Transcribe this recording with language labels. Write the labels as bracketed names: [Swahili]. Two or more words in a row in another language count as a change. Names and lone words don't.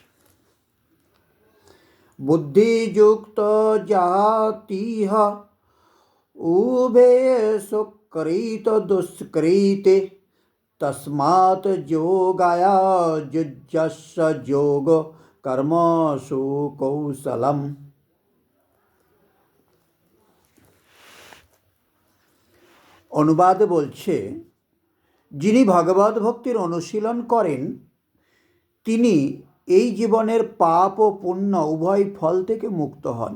[Sanskrit] बुद्धियुक्त जातिः उभे सुकृत दुष्कृते तस्मात् योगाय युज्यस्व योग कर्मसु कौशलम। [Bangla] অনুবাদে বলছে, যিনি ভগবত ভক্তির অনুশীলন করেন তিনি এই জীবনের পাপ ও পুণ্য উভয় ফল থেকে মুক্ত হন।